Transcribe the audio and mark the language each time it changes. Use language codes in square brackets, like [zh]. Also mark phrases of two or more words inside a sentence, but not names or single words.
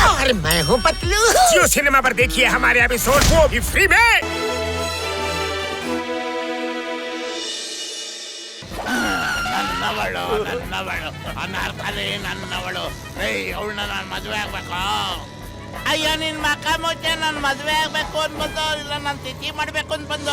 [hi] और मैं हूँ पतलू। जियो सिनेमा पर देखिए हमारे एपिसोड, वो भी फ्री में। [kn] ನನ್ನವಳು ಅನಾರ್ಕಲಿ ನನ್ನವಳು. ಅವಳನ್ನ ನಾನು ಮದುವೆ ಆಗ್ಬೇಕು. ಅಯ್ಯೋ ನಿನ್ ಮಕ್ಕ ಮುಚ್ಚೆ ನಾನು ಮದುವೆ ಆಗ್ಬೇಕು ಅನ್ಬಂದು, ಇಲ್ಲ ನಾನು ತಿಥಿ ಮಾಡ್ಬೇಕು ಅನ್ಬಂದು.